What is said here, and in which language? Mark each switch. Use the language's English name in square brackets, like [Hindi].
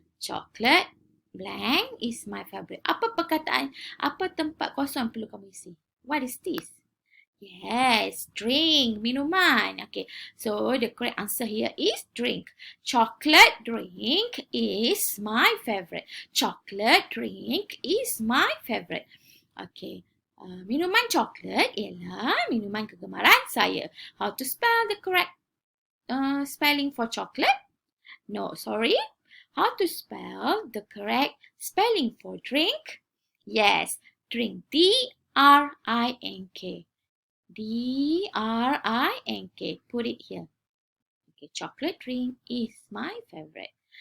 [English] Chocolate blank is my favorite. [Malay] Apa perkataan, apa tempat kosong perlu kamu isi? [English] What is this? Yes, drink, minuman. Okay, so the correct answer here is drink. Chocolate drink is my favorite. Chocolate drink is my favorite. Okay, [Malay] minuman coklat ialah minuman kegemaran saya. [English] How to spell the correct spelling for chocolate? No, sorry. How to spell the correct spelling for drink? Yes, drink. D-R-I-N-K. D-R-I-N-K. Put it here. Okay, chocolate drink is my favorite.